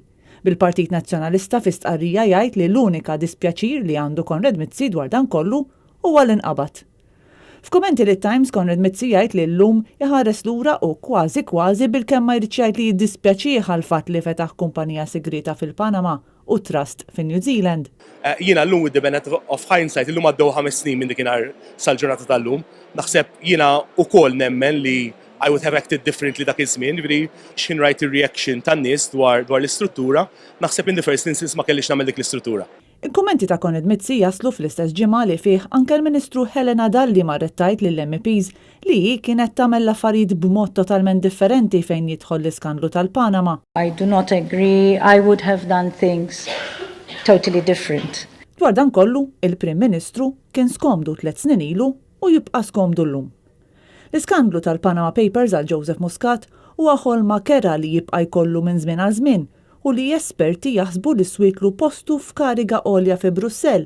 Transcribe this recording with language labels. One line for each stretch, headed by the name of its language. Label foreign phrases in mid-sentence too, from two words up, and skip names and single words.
Maltese: Bil-Partit Nazzjonalista fi stqarrija jgħid li l-unika dispjaċir li għandu Konrad Mizzi dwar dan kollu huwa l-inqabad. F'kummenti li Times Konrad Mizzi jgħid li llum jaħares lura u kważi bil-kemm ma jrid jgħid li jiddispjaċih għall-fatt li fetaħ kumpanija segreta fil-Panama u trust fin New Zealand. Jiena llum
English: with the benefit of hindsight,
Maltese: illum għaddew 5 snin minn dikinhar sal-ġurnata tal-lum, naħseb jiena wkoll nemmen li
English: I would have acted differently
Maltese: dak iż-żmien, ġifieri x'in rajt ir-reaction tan-nies dwar l-istruttura, naħseb
English: in the first instance
Maltese: ma kellix nagħmel dik l-istruttura. Il-kummenti ta' Konrad Mizzi jaslu fl-istess ġimgħa li fih anke l-Ministru Helena Dalli marret tgħid lill-MPs li hi kienet tagħmel l-affarijiet b'mod totalment differenti fejn jidħol l-iskandlu tal-Panama.
English: I do not agree. I would have done things totally different.
Maltese: Dwar dan kollu, il-Prim Ministru kien skomdu 3 snin ilu u jibqa' skomdu llum. L-iskandlu tal-Panama Papers għal Joseph Muscat huwa ħolma kera li jibqa' jkollu minn żmien għal żmien u li esperti jaħsbu li switlu postu f'kariga għolja fi Brussell.